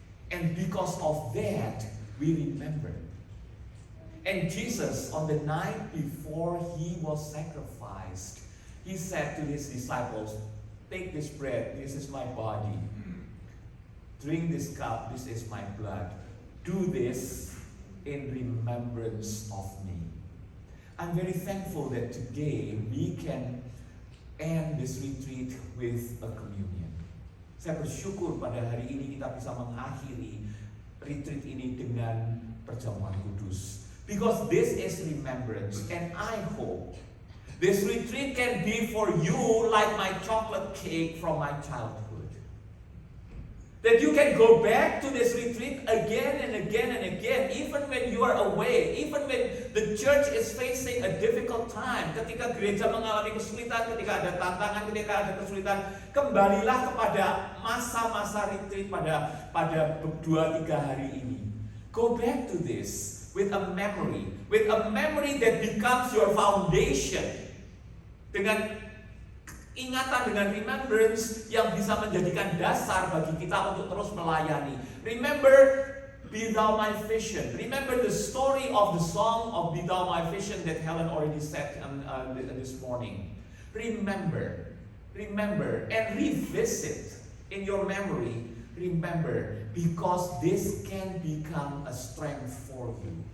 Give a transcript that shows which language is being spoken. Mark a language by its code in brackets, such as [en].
[en] And because of that, we remember. And Jesus, on the night before He was sacrificed, He said to His disciples, "Take this bread, this is my body. Drink this cup, this is my blood. Do this in remembrance of me." I'm very thankful that today we can end this retreat with a communion. [id] Saya bersyukur pada hari ini kita bisa mengakhiri retreat ini dengan perjamuan kudus. [en] Because this is remembrance, and I hope this retreat can be for you like my chocolate cake from my childhood. That you can go back to this retreat again and again and again, even when you are away, even when the church is facing a difficult time. [id] Ketika gereja mengalami kesulitan, ketika ada tantangan, ketika ada kesulitan, kembalilah kepada masa-masa retreat pada 2-3 hari ini. [en] Go back to this with a memory that becomes your foundation. [id] Dengan ingatan, dengan remembrance yang bisa menjadikan dasar bagi kita untuk terus melayani. [en] Remember, be thou my vision. Remember the story of the song of Be Thou My Vision that Helen already said this morning. Remember, and revisit in your memory. Remember, because this can become a strength for you.